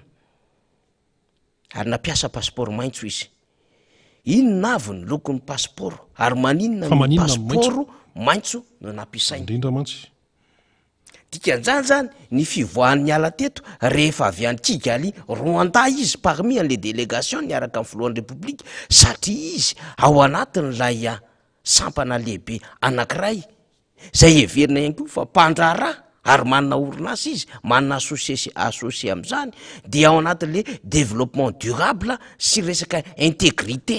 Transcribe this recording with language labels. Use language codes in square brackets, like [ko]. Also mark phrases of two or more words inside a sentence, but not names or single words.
[mg] Ary nampiasa passeport maitso izy. Inona avy ny lokon'ny passeport ary maninona ny passeport maitso no nampiasainy. Indrindra mantsy. Dikan'izany zany ny fivoahan'ny ala teto rehefa avy any Kigali, Rwanda izy [fr] parmi les délégations [mg] niaraka amin'ny filohan'ny république satria izy ao anatin'ilay sampana lehibe anankiray zay heverina ihany koa fa mpandraharaha ary manana orinasa izy, manana associe am'izany, dia ao anatin'le [fr] développement durable [mg] sy resaka intégrité.